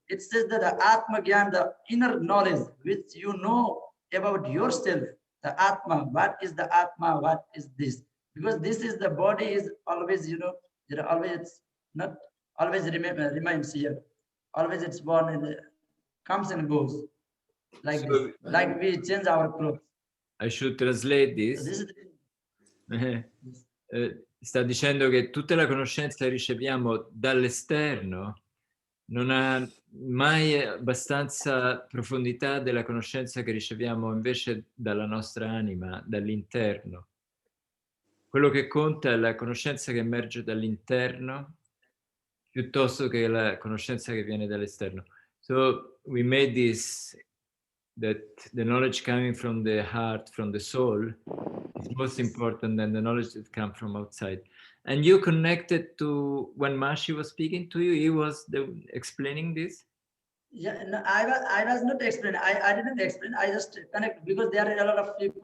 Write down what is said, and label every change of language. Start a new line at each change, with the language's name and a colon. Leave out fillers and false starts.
English: It says that the Atma Gyan, the inner knowledge, which you know about yourself, the Atma, what is the Atma, what is this? Because this is the body is always, you know, always it's not always remains here. Always it's born and comes and goes. Like so, this, like we change our clothes. I should translate this. So this is
Italian: Sta dicendo che tutta la conoscenza che riceviamo dall'esterno non ha mai abbastanza profondità della conoscenza che riceviamo invece dalla nostra anima, dall'interno. Quello che conta è la conoscenza che emerge dall'interno piuttosto che la conoscenza che viene dall'esterno.
English: So we made this, that the knowledge coming from the heart, from the soul, is most important than the knowledge that comes from outside. And you connected to when Maharishi was speaking to you, he was explaining this? Yeah, no, I was not explaining. I didn't explain. I just connect because there are a lot of people.